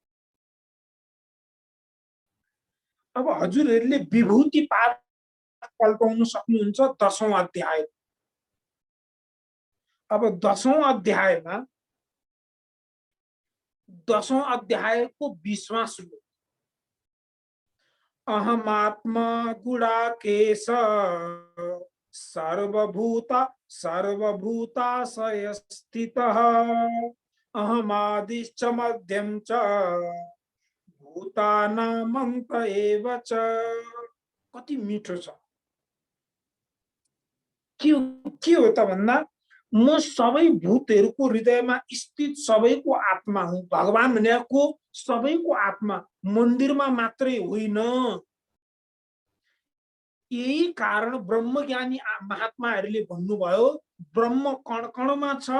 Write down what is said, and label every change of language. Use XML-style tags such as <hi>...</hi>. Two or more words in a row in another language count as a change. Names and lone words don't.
<ne>अब हजुरहरूले विभूति पाठ पल्टाउन सक्नुहुन्छ 10औं अध्याय। अब 10औं अध्यायमा 10औं अध्यायको 20वां श्लोक,</ne> <sa>अहमात्मा गुडाकेश सर्वभूताशय स्थितः अहमादिश्च मध्यम च भूतानामन्त एव च।</sa> <ne>कति मिठो छ। के हो त भन्दा, म सबै भूतहरूको हृदयमा स्थित सबैको आत्मा हुँ। भगवान भनेको सबैको आत्मा, मन्दिरमा मात्रै होइन। यही कारण ब्रह्मज्ञानी महात्माहरूले भन्नुभयो, ब्रह्म कण कणमा छ।</ne>